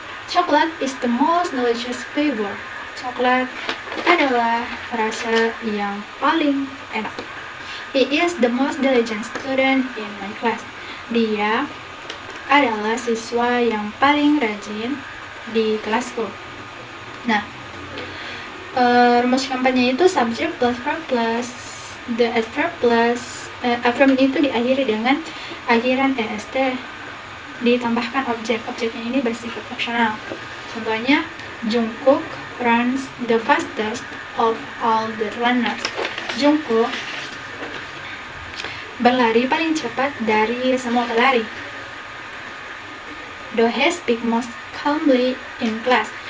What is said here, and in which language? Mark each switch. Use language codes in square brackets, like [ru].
[en] Chocolate is the most delicious flavor. [id] Coklat adalah rasa yang paling enak. [en] He is the most diligent student in my class. [id] Dia adalah siswa yang paling rajin di kelasku. Nah, rumus kampanye itu subject plus verb plus the adverb plus adverb itu diakhiri dengan akhiran est ditambahkan objek. Objeknya ini bersifat opsional. Contohnya, [en] Jungkook runs the fastest of all the runners. [id] Jungkook berlari paling cepat dari semua pelari. [en] Dohye speak most calmly in class.